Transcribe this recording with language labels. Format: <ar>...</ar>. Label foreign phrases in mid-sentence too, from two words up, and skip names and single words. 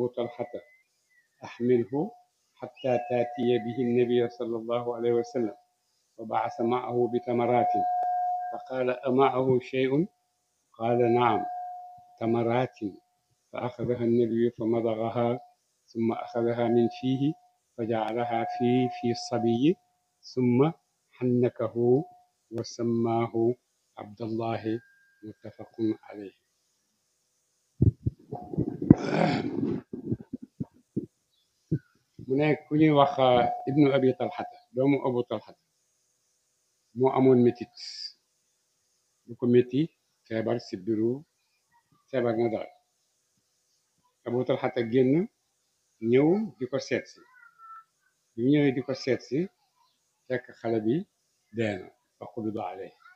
<ar>طلحة أحمله حتى تأتي به النبي صلى الله عليه وسلم وبعث معه بتمرات فقال أمعه شيء قال نعم تمرات فأخذها النبي فمضغها ثم أخذها من فيه فجعلها في الصبي ثم حنكه وسماه عبد الله متفق عليه</ar> <wo>mu ne ku ñuy wax ibnu abi talxata doomu abu talxata moo amoon métit bu ko métti feebar si biiru feebar na daal abu talxata génn ñëw di ko seet si bi mu ñëwee di ko seet si fekk xale bi deena fa</wo> <ar>قبض عليه</ar>